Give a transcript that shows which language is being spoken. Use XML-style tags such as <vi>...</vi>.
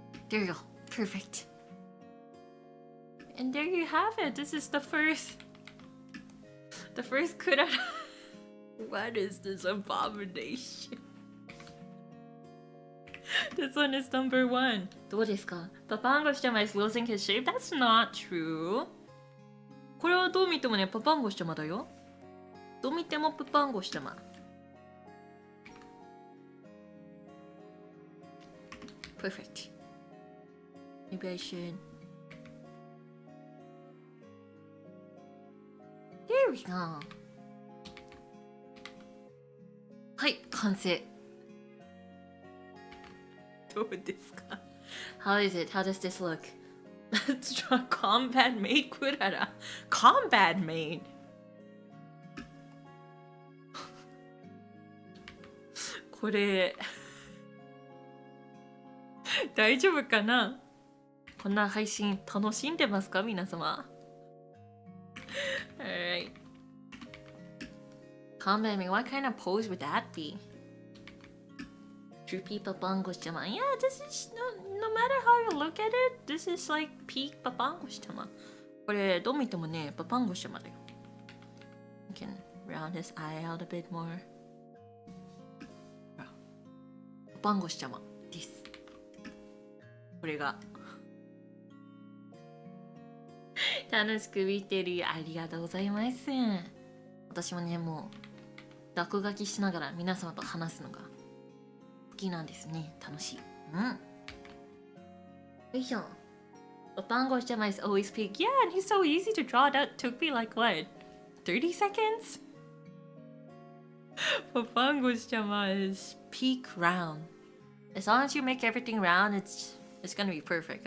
<en>There you go. Perfect. And there you have it. This is the first Klara. What is this abomination? This one is number 1.</en> <ja>どうですか？</ja> <en>パパンゴシちゃま is losing his shape? That's not true.</en> <ja>これはどう見てもね、パパンゴシちゃまだよ。どう見てもパパンゴシちゃま。</ja> <en>Perfect. Maybe I should. There we go.</en> <ja>はい、完成。どうですか？</ja> <en>How is it? How does this look? Let's draw Combat Maid Klara. Combat Maid?</en> <ja>これ大丈夫かな？こんな配信楽しんでますか皆様？</ja> <en>Alright. Comment me, what kind of pose would that be? True Papangoshima. Yeah, this is no matter how you look at it, this is like peak Papangoshima.</en> <ja>これどう見てもね、パパンゴシャマだよ。</ja> <en>You can round his eye out a bit more.</en> <ja>パパンゴシャマです。これが楽しく見てるよ。ありがとうございます。私もね、もう落書きしながら皆様と話すのが好きなんですね。楽しい。うん。よいしょ。</ja> <en>Papango Shama is always peak. Yeah, and he's so easy to draw. That took me like what? 30 seconds? Papango Shama is peak round. As long as you make everything round, it's gonna be perfect.</en>